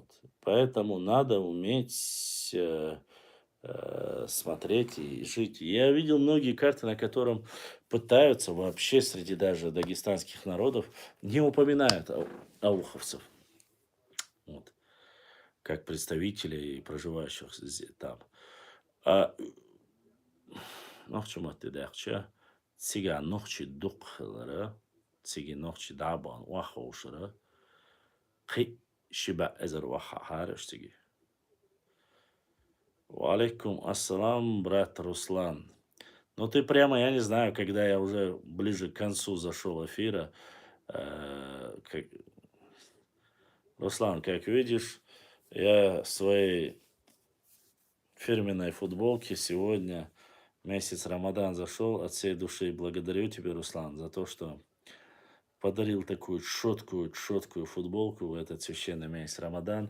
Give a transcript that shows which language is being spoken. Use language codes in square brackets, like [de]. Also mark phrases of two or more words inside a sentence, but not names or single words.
[ru] Поэтому надо уметь смотреть и жить. Я видел многие карты, на котором пытаются вообще среди даже дагестанских народов не упоминают ауховцев. Вот. Как представителей проживающих там. [ce] А нохчу матидахча, цига нохчи духлара, циги нохчи дабан вахаушара, хи шиба эзер вахахараштиги. [ar] وعليكم السلام, [ru] брат Руслан. Ну, ты прямо, я не знаю, когда я уже ближе к концу зашел эфира. Как... Руслан, как видишь, я в своей фирменной футболке сегодня, месяц Рамадан зашел, от всей души благодарю тебя, Руслан, за то, что подарил такую четкую футболку в этот священный месяц Рамадан.